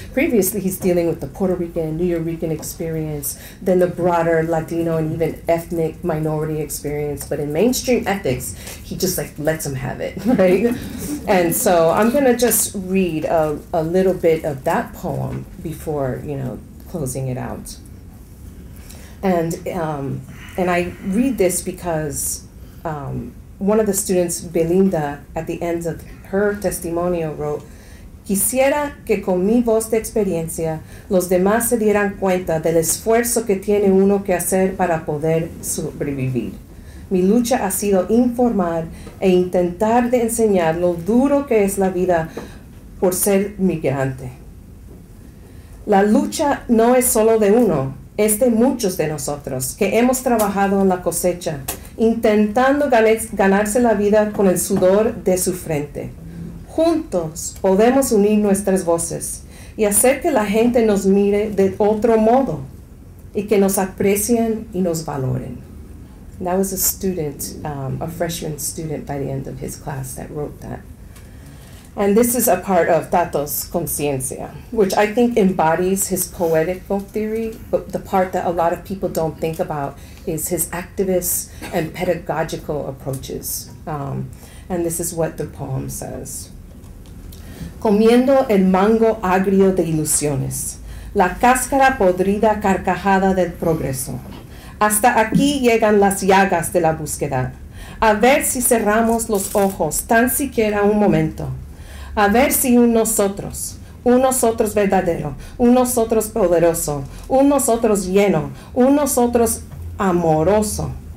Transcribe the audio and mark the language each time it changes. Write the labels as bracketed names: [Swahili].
[English] Previously, he's dealing with the Puerto Rican, Nuyorican experience, then the broader Latino and even ethnic minority experience. But in mainstream ethics, he just like lets them have it, right? And so I'm gonna just read a little bit of that poem before, closing it out. And I read this because one of the students, Belinda, at the end of her testimonio wrote, [Spanish] quisiera que con mi voz de experiencia los demás se dieran cuenta del esfuerzo que tiene uno que hacer para poder sobrevivir. Mi lucha ha sido informar e intentar de enseñar lo duro que es la vida por ser migrante. La lucha no es solo de uno, es de muchos de nosotros que hemos trabajado en la cosecha, intentando ganarse la vida con el sudor de su frente. Juntos podemos unir nuestras voces y hacer que la gente nos mire de otro modo y que nos aprecien y nos valoren. [English] And that was a student, a freshman student by the end of his class that wrote that. And this is a part of Tato's conciencia, which I think embodies his poetical theory, but the part that a lot of people don't think about is his activist and pedagogical approaches. And this is what the poem says. [Spanish] Comiendo el mango agrio de ilusiones, la cáscara podrida carcajada del progreso. Hasta aquí llegan las llagas de la búsqueda. A ver si cerramos los ojos tan siquiera un momento. A ver si un nosotros verdadero, un nosotros poderoso, un nosotros lleno, un nosotros amoroso.